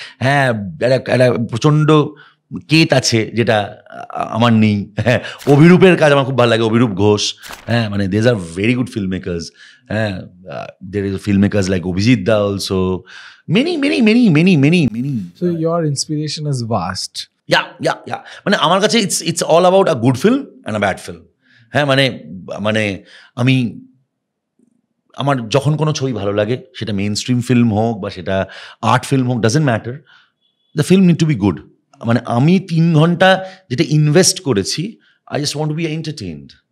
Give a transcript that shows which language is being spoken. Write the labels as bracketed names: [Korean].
[Bangla] হ্যাঁ, একটা প্রচণ্ড কেত আছে যেটা আমার নেই। হ্যাঁ, অভিরূপের কাজ আমার খুব ভালো লাগে, অভিরূপ ঘোষ। হ্যাঁ, মানে [English] These are very good film makers. হ্যাঁ, there is film makers like Abhijit দা also, many many many many many many. So your inspiration is vast. Yeah [Bangla] মানে আমার কাছে [English] It's all about a good film and a bad film. [Bangla] হ্যাঁ, মানে আমি আমার যখন কোনো ছবি ভালো লাগে, সেটা মেইন স্ট্রিম ফিল্ম হোক বা সেটা আর্ট ফিল্ম হোক, [English] Doesn't matter, the film need to be good. [Bangla] মানে আমি 3 ঘন্টা যেটা ইনভেস্ট করেছি, [English] I just want to be entertained.